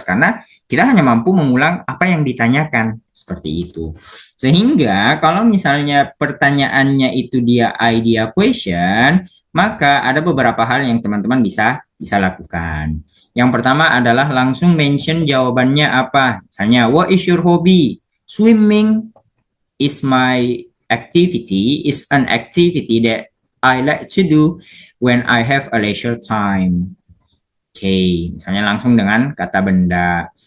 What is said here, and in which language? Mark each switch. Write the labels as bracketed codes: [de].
[id] Karena kita hanya mampu mengulang apa yang ditanyakan. Seperti itu. Sehingga kalau misalnya pertanyaannya itu dia [en] idea question, [id] maka ada beberapa hal yang teman-teman bisa lakukan. Yang pertama adalah langsung mention jawabannya apa. [en] Misalnya, what is your hobby? Swimming is my activity, is an activity that I like to do when I have a leisure time. [id] Oke, misalnya langsung dengan kata benda.